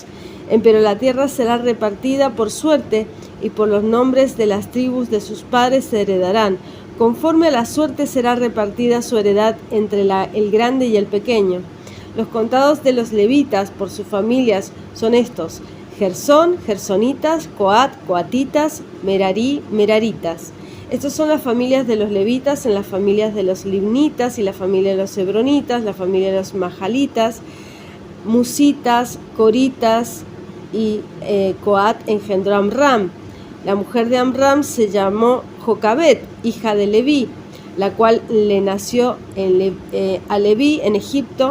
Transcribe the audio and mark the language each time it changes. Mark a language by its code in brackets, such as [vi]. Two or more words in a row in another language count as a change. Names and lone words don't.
[es] Empero la tierra será repartida por suerte, y por los nombres de las tribus de sus padres se heredarán. Conforme a la suerte será repartida su heredad entre el grande y el pequeño. Los contados de los levitas por sus familias son estos: Gersón, gersonitas, Coat, coatitas, Merarí, meraritas. Estas son las familias de los levitas en las familias de los libnitas y la familia de los hebronitas, la familia de los majalitas, musitas, coritas, y Coat engendró a Amram. La mujer de Amram se llamó Jocabet, hija de Leví, la cual le nació a Leví en Egipto.